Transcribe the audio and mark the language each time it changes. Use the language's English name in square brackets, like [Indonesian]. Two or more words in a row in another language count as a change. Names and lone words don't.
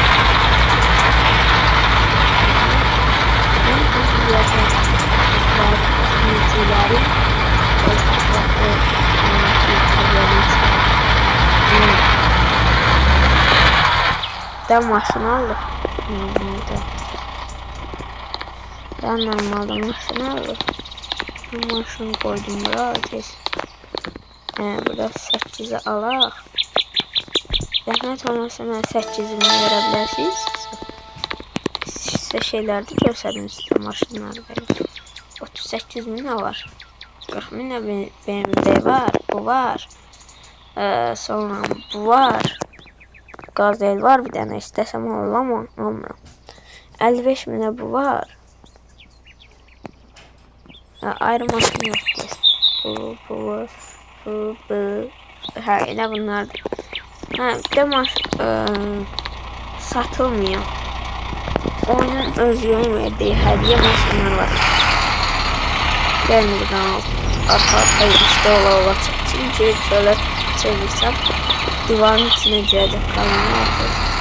[Turkish] Ben maşını aldım. Ben normalde maşını aldım. Ben maşını koydum buraya. [Azerbaijani] Burada 8'i alaq. Zəhmət olmasa mən 8'ini verə bilərsiniz. Sizə şeylərdə göstərdim sizə maşınları verir. 38.000 nə var? 40.000 BMW var, bu var. Sonra bu var. Gazel var bir dənə, istəsəm alıram, almıram. 55.000 bu var. Ayrı maşın yoxdur. Bu. Hə, elə bunlardır. [Turkish] Hə, bir də satılmıyor. Oyunun özünün verdiği hediye maşınlar var. Ben buradan arka işte ola çünkü şöyle çevirsem divarın içine girecek kalını artık.